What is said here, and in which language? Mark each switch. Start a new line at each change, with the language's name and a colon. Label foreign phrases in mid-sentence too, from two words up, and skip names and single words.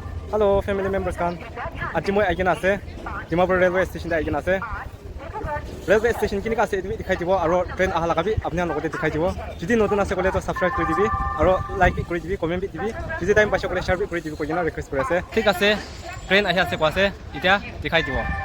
Naga Pidgin: Hello,
English: family members
Naga Pidgin: kan. Aji moi aigena ase. Dimapur Railway Station da aigena ase. Railway Station kini ka ase dikhai dibo aro train ahala ka bi apni logote dikhai dibo. Jodi notun ase kole to subscribe kori dibi aro like kori dibi, comment bi dibi. Jodi time pashe kole share bi kori dibi koina request kori ase. Thik ase. Train ahi ase ko ase. Itia dikhai dibo.